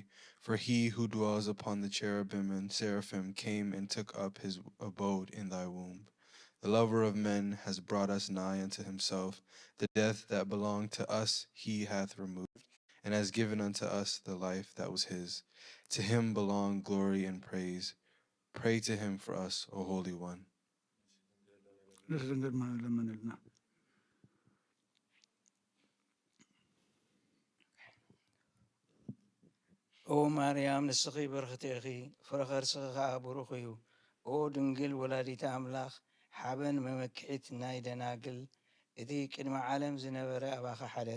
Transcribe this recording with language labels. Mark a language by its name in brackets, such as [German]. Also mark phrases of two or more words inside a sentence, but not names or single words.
[English] For he who dwells upon the cherubim and seraphim came and took up his abode in thy womb. The lover of men has brought us nigh unto himself. The death that belonged to us he hath removed, and has given unto us the life that was his. To him belong glory and praise. Pray to him for us, O Holy One. [Tigrinya] ኦ ማርያም ንስኺ በርክቲ ኢኺ ፍረ ከርስኺ ከዓ ቡሩኽ እዩ። ኦ ድንግል ወላዲተ ኣምላኽ ሓበን መመክዒት ናይ ደናግል እቲ ቅድሚ ዓለም ዝነበረ ኣባኻ ሓደረ